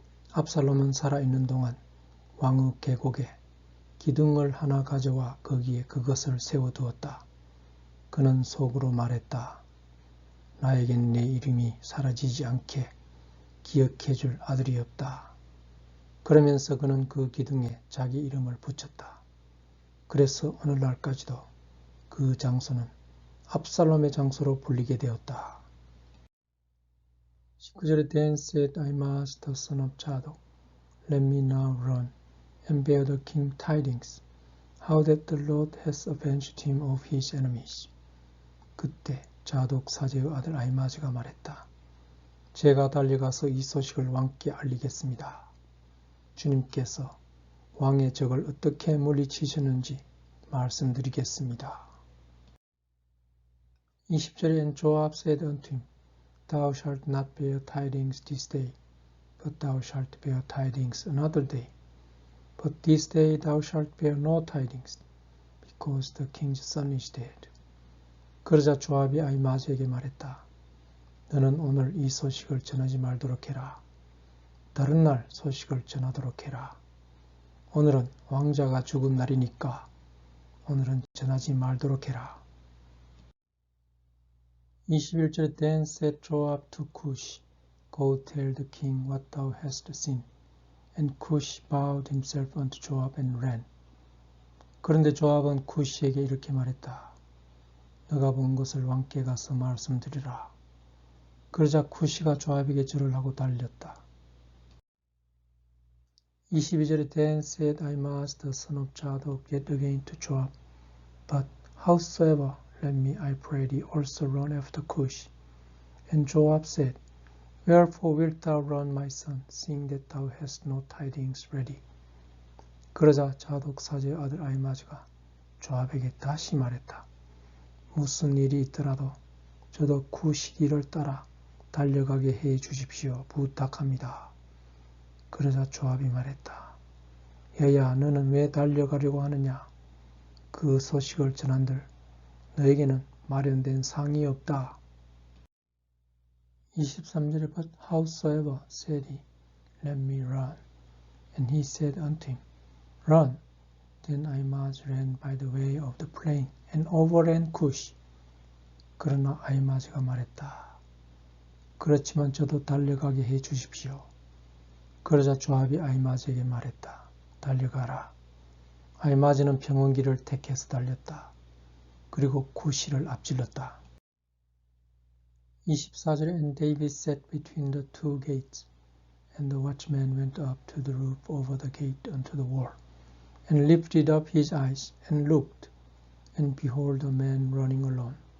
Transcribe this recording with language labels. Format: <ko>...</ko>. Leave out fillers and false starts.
<ko>압살롬은 살아있는 동안 왕의 계곡에 기둥을 하나 가져와 거기에 그것을 세워두었다. 그는 속으로 말했다. 나에겐 내 이름이 사라지지 않게 기억해줄 아들이 없다. 그러면서 그는 그 기둥에 자기 이름을 붙였다. 그래서 오늘날까지도 그 장소는 압살롬의 장소로 불리게 되었다.</ko> <en>19절에 Then said Ahimaaz the son of Zadok, Let me now run and bear the king tidings, how that the Lord has avenged him of his enemies.</en> <ko>그때 자독 사제의 아들 아히마즈가 말했다. 제가 달려가서 이 소식을 왕께 알리겠습니다. 주님께서 왕의 적을 어떻게 물리치셨는지 말씀드리겠습니다.</ko> <en>20절에 And Joab said unto him, Thou shalt not bear tidings this day, but thou shalt bear tidings another day. But this day thou shalt bear no tidings, because the king's son is dead.</en> <ko>그러자 조압이 아히마아스에게 말했다. 너는 오늘 이 소식을 전하지 말도록 해라. 다른 날 소식을 전하도록 해라. 오늘은 왕자가 죽은 날이니까 오늘은 전하지 말도록 해라.</ko> <en>21절에 Then said Joab to Cush, Go tell the king what thou hast seen. And Cush bowed himself unto Joab and ran.</en> <ko>그런데 조압은 쿠시에게 이렇게 말했다. 너가 본 것을 왕께 가서 말씀드리라. 그러자 쿠시가 조압에게 절을 하고 달렸다.</ko> <en>22절에 Then said Ahimaaz the son of Zadok yet again to Joab, But howsoever, let me, I pray thee, also run after Cush. And Joab said, Wherefore wilt thou run, my son, seeing that thou hast no tidings ready?</en> <ko>그러자 자독 사제의 아들 아히마즈가 조압에게 다시 말했다. 무슨 일이 있더라도 저도 쿠시 길을 따라 달려가게 해 주십시오. 부탁합니다. 그러자 조압이 말했다. 야야, 너는 왜 달려가려고 하느냐? 그 소식을 전한들 너에게는 마련된 상이 없다.</ko> <en>23절에 But howsoever, said he, let me run. And he said unto him, Run. Then Ahimaaz ran by the way of the plain and overran Cush.</en> <ko>그러나 아히마즈가 말했다. 그렇지만 저도 달려가게 해 주십시오. 그러자 조압이 아히마즈에게 말했다. 달려가라. 아히마즈는 평원길을 택해서 달렸다. 그리고 쿠시를 앞질렀다.</ko> <en>24절에 And David sat between the two gates, and the watchman went up to the roof over the gate unto the wall, and lifted up his eyes, and looked, and behold a man running alone.</en>